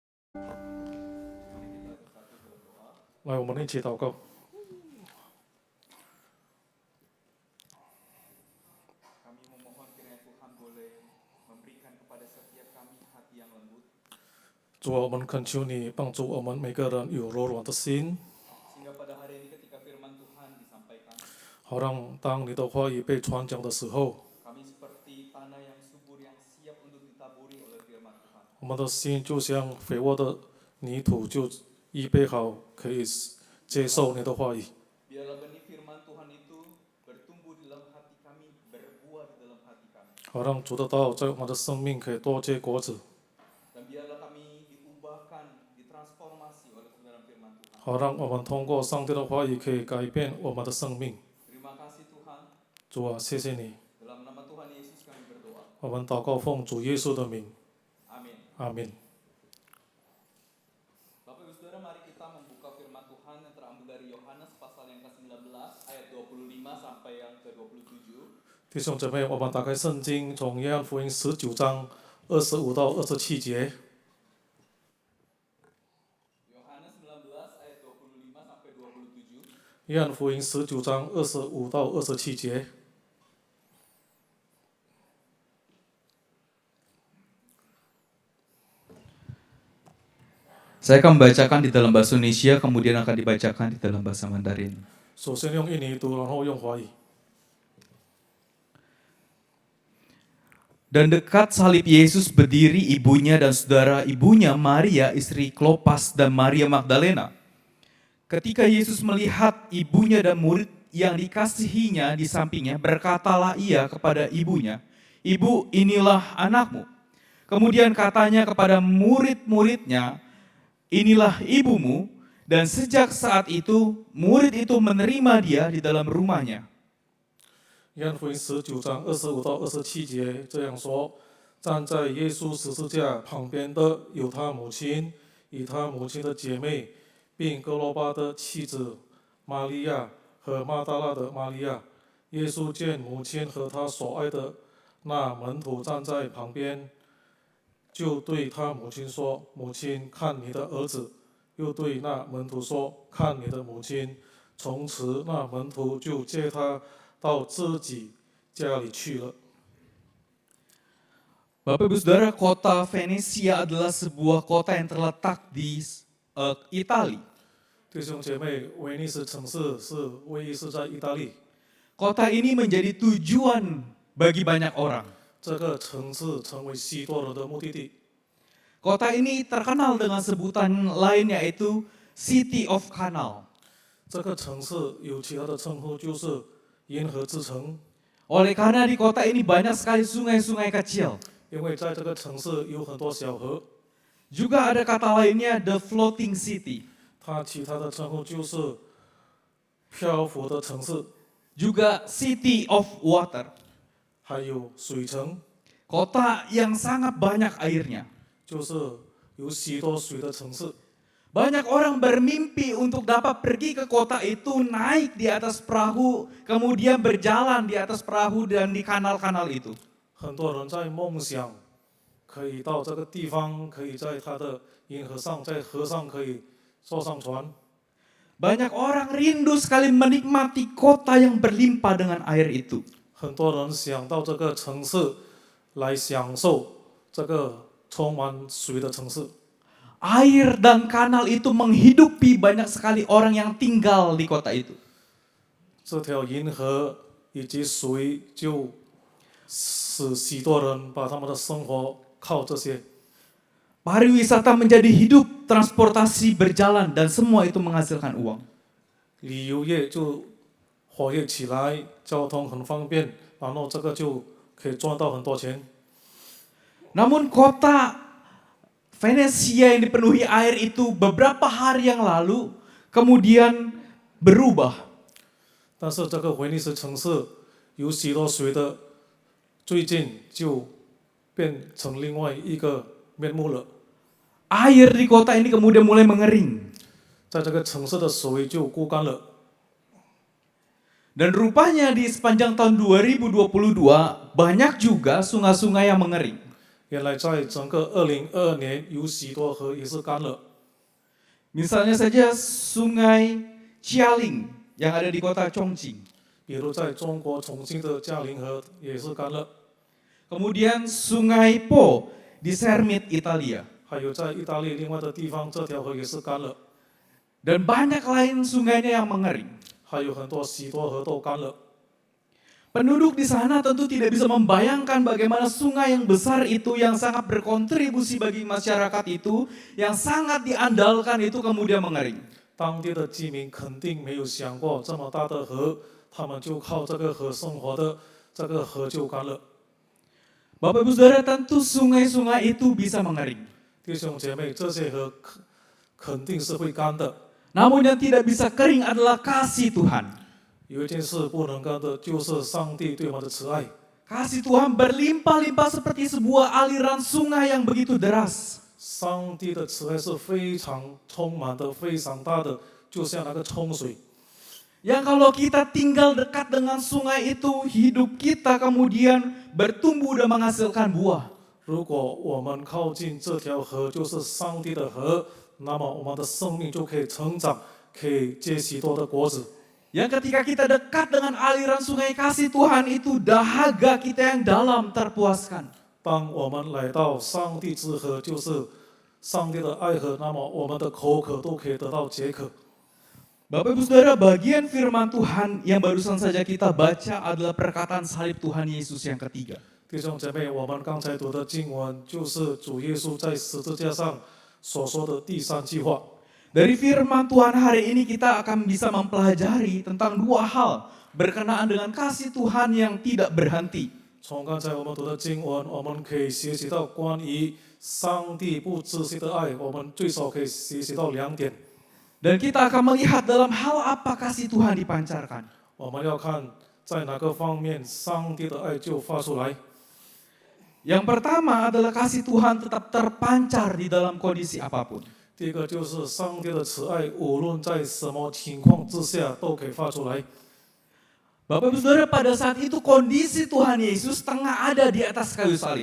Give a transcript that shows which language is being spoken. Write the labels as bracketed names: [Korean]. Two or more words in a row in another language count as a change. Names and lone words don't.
[Chinese] 来，我们一起祷告。 [Indonesian] Kami memohon kiranya Tuhan boleh memberikan kepada setiap kami hati yang lembut, [Chinese] 主啊，我们恳求你帮助我们每个人有柔软的心， [Indonesian] sehingga pada hari ini ketika firman Tuhan disampaikan, [Chinese] 好让当你的话语被传讲的时候， [Indonesian] kami seperti tanah yang subur yang siap untuk ditaburi oleh firman Tuhan. [Chinese] 我们的心就像肥沃的泥土，就预备好可以接受你的话语。 [Indonesian] Biarlah benih firman Tuhan itu bertumbuh di dalam hati kami, berbuah di dalam hati kami. [Chinese] 好让主的道在我们的生命可以多结果子， [Indonesian] Dan biarlah kami diubahkan, ditransformasi oleh kebenaran firman Tuhan. [Chinese] 好让我们通过上帝的话语可以改变我们的生命。 [Indonesian] Terima kasih Tuhan. [Chinese] 主啊，谢谢你， [Indonesian] Dalam nama Tuhan Yesus kami berdoa. [Chinese] 我们祷告奉主耶稣的名， [Indonesian] Amin. [Chinese] 阿门。 [Indonesian] Bapak Ibu Saudara, mari kita membuka firman Tuhan yang terambil dari Yohanes pasal yang ke-19 ayat 25 sampai yang ke-27. [Chinese] 弟兄姊妹，我们打开圣经，从约翰福音19章25到27节。 [Indonesian] Yohanes 19 ayat 25 sampai 27. [Chinese] 约翰福音19章25到27节。 [Indonesian] Saya akan membacakan di dalam bahasa Indonesia, kemudian akan dibacakan di dalam bahasa Mandarin. [Chinese] 首先用印尼读，然后用华语。 [Indonesian] Dan dekat salib Yesus berdiri ibunya dan saudara ibunya Maria istri Klopas dan Maria Magdalena. Ketika Yesus melihat ibunya dan murid yang dikasihinya di sampingnya, berkatalah ia kepada ibunya, "Ibu, inilah anakmu." Kemudian katanya kepada murid-muridnya, "Inilah ibumu." Dan sejak saat itu, murid itu menerima dia di dalam rumahnya. [Chinese] 约翰福音19章25到27节这样说：站在耶稣十字架旁边的有他母亲，与他母亲的姐妹，并哥罗巴的妻子玛利亚和马大拉的玛利亚。耶稣见母亲和他所爱的那门徒站在旁边，就对他母亲说：“母亲，看你的儿子。” 又对那门徒说：“看你的母亲。” 从此，那门徒就接他到自己家里去了。 [Indonesian] Bapak Ibu Saudara, kota Venesia adalah sebuah kota yang terletak di Italia. [Chinese] 弟兄姐妹，威尼斯城市位于在意大利， [Indonesian] Kota ini menjadi tujuan bagi banyak orang. [Chinese] 这个城市成为许多人的目的地。 [Indonesian] Kota ini terkenal dengan sebutan lain yaitu [English] City of Canal. [Chinese] 这个城市有其他的称呼，就是银河之城， [Indonesian] Oleh karena di kota ini banyak sekali sungai-sungai kecil. [Chinese] 因为在这个城市有很多小河。 [Indonesian] Juga ada kata lainnya [English] The Floating City. [Chinese] 它其他的称呼就是漂浮的城市， [Indonesian] Juga [English] City of Water. [Chinese] 还有水城， [Indonesian] Kota yang sangat banyak airnya. [Chinese] 就是有许多水的城市。 [Indonesian] Banyak orang bermimpi untuk dapat pergi ke kota itu, naik di atas perahu, kemudian berjalan di atas perahu dan di kanal-kanal itu. [Chinese] 很多人在梦想可以到这个地方，可以在它的银河上，在河上可以坐上船。 [Indonesian] Banyak orang rindu sekali menikmati kota yang berlimpah dengan air itu. [Chinese] 很多人想到这个城市来享受这个充满水的城市。 [Indonesian] Air dan kanal itu menghidupi banyak sekali orang yang tinggal di kota itu. [Chinese] 这条银河以及水就使许多人把他们的生活靠这些。 [Indonesian] Pariwisata menjadi hidup, transportasi berjalan, dan semua itu menghasilkan uang. [Chinese] 旅游业就活跃起来，交通很方便，然后这个就可以赚到很多钱。 [Indonesian] Namun kota Venesia yang dipenuhi air itu beberapa hari yang lalu kemudian berubah. [Chinese] 但是这个威尼斯城市有许多水的，最近就变成另外一个面目了。 [Indonesian] Air di kota ini kemudian mulai mengering. [Chinese] 在这个城市的水就枯干了。 [Indonesian] Dan rupanya di sepanjang tahun 2022 banyak juga sungai-sungai yang mengering. [Chinese] 原来在整个2022年，有许多河也是干了。 [Indonesian] Misalnya saja Sungai Jialing yang ada di kota Chongqing. [Chinese] 比如在中国重庆的嘉陵河也是干了， [Indonesian] Kemudian Sungai Po di Sermit, Italia. [Chinese] 还有在意大利另外的地方，这条河也是干了， [Indonesian] Dan banyak lain sungainya yang mengering. [Chinese] 还有许多河都干了。 [Indonesian] Penduduk di sana tentu tidak bisa membayangkan bagaimana sungai yang besar itu yang sangat berkontribusi bagi masyarakat itu, yang sangat diandalkan itu kemudian mengering. [Chinese] 当地的居民肯定没有想过这么大的河，他们就靠这个河生活的，这个河就干了。 [Indonesian] Bapak Ibu Saudara, tentu sungai-sungai itu bisa mengering. [Chinese] 弟兄姐妹，这些河肯定是会干的。 [Indonesian] Namun yang tidak bisa kering adalah kasih Tuhan. [Chinese] 有一件事不能干的，就是上帝对我们的慈爱。 [Indonesian] Kasih Tuhan berlimpah-limpah seperti sebuah aliran sungai yang begitu deras. [Chinese] 上帝的慈爱是非常充满的、非常大的，就像那个冲水。 [Indonesian] Yang kalau kita tinggal dekat dengan sungai itu, hidup kita kemudian bertumbuh dan menghasilkan buah. [Chinese] 如果我们靠近这条河，就是上帝的河，那么我们的生命就可以成长，可以结许多的果子。 [Indonesian] Yang ketika kita dekat dengan aliran sungai kasih Tuhan itu, dahaga kita yang dalam terpuaskan. [Chinese] 当我们来到上帝之河，就是上帝的爱河，那么我们的口渴都可以得到解渴。 [Indonesian] Bapak Ibu Saudara, bagian firman Tuhan yang barusan saja kita baca adalah perkataan salib Tuhan Yesus yang ketiga. [Chinese] 弟兄姐妹，我们刚才读的经文就是主耶稣在十字架上所说的第三句话。 [Indonesian] Dari firman Tuhan hari ini kita akan bisa mempelajari tentang dua hal berkenaan dengan kasih Tuhan yang tidak berhenti. [Chinese] 从刚才我们读的经文，我们可以学习到关于上帝不止息的爱，我们最少可以学习到2点。 [Indonesian] Dan kita akan melihat dalam hal apa kasih Tuhan dipancarkan. [Chinese] 我们要看在哪个方面上帝的爱就发出来。 [Indonesian] Yang pertama adalah kasih Tuhan tetap terpancar di dalam kondisi apapun. [Chinese] 第一个就是上帝的慈爱，无论在什么情况之下都可以发出来。 [Indonesian] Bapak Ibu Saudara, pada saat itu kondisi Tuhan Yesus tengah ada di atas kayu salib.